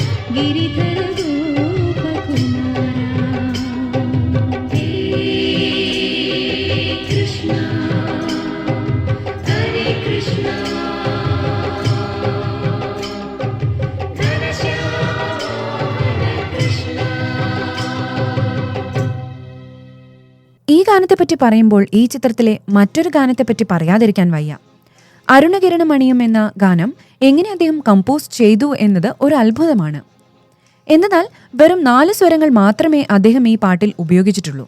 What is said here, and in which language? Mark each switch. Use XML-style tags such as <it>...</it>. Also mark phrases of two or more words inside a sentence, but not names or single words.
<sa>गिरिधर गोपकुमारा हे कृष्णा हरे कृष्णा घनश्याम कृष्णा.</sa> <ml>ഈ ഗാനത്തെപ്പറ്റി പറയുമ്പോൾ ഈ ചിത്രത്തിലെ മറ്റൊരു ഗാനത്തെപ്പറ്റി പറയാതിരിക്കാൻ വയ്യ. അരുണകിരണമണിയും എന്ന ഗാനം എങ്ങനെ അദ്ദേഹം കമ്പോസ് ചെയ്തു എന്നത് ഒരു അത്ഭുതമാണ്. എന്നാൽ വെറും 4 സ്വരങ്ങൾ മാത്രമേ അദ്ദേഹം ഈ പാട്ടിൽ ഉപയോഗിച്ചിട്ടുള്ളൂ.</ml>